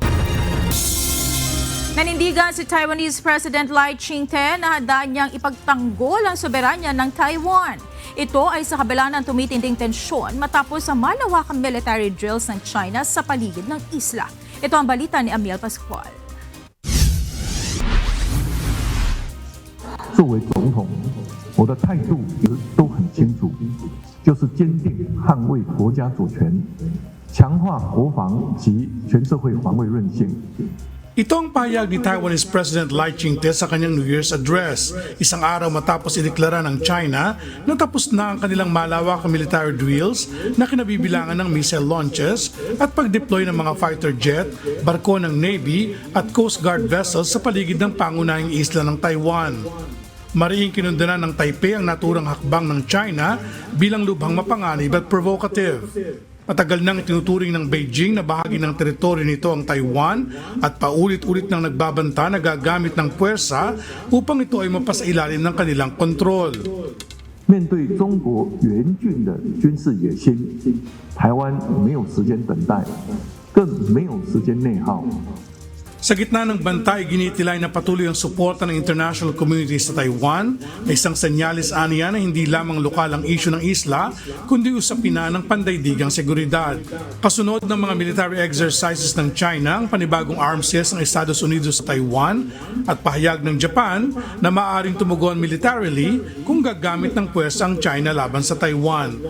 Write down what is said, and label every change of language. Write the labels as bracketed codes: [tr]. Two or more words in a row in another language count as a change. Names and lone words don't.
[tl] Nanindigan si [en] Taiwanese President [tl] Lai Ching-te na handa niyang ipagtanggol ang soberanya ng Taiwan. Ito ay sa kabila ng tumitinding tensyon matapos ang malawakang [en] military drills [tl] ng China sa paligid ng isla. Ito ang balita ni Amiel Pascual. [zh] 作为总统，我的态度都很清楚，就是坚定捍卫国家主权，强化国防及全社会防卫韧性。 [tl] Ito ang pahayag ni [en] Taiwanese President [tl] Lai Ching-te sa kanyang [en] New Year's address, [tl] isang araw matapos ideklara ng China na tapos na ang kanilang malawakang [en] military drills [tl] na kinabibilangan ng [en] missile launches [tl] at pag-deploy ng mga [en] fighter jet, [tl] barko ng Navy at [en] Coast Guard vessels [tl] sa paligid ng pangunahing isla ng Taiwan. Marihing kinundanan ng Taipei ang naturang hakbang ng China bilang lubhang mapanganib at provocative. Matagal nang itinuturing ng Beijing na bahagi ng teritoryo nito ang Taiwan at paulit-ulit nang nagbabanta na gagamit ng puwersa upang ito ay mapasailalim ng kanilang kontrol. [zh] 面对中国援军的军事野心，台湾没有时间等待，更没有时间内耗。 [tl] Sa gitna ng bantay, ginitilay na patuloy ang suporta ng [en] international community [tl] sa Taiwan na isang senyalis aniya na hindi lamang lokal ang issue ng isla, kundi usapin na ng pandaydigang seguridad. Kasunod ng mga [en] military exercises [tl] ng China, ang panibagong [en] arms sales [tl] ng Estados Unidos sa Taiwan at pahayag ng Japan na maaaring tumugon militarily kung gagamit ng puwersa ang China laban sa Taiwan.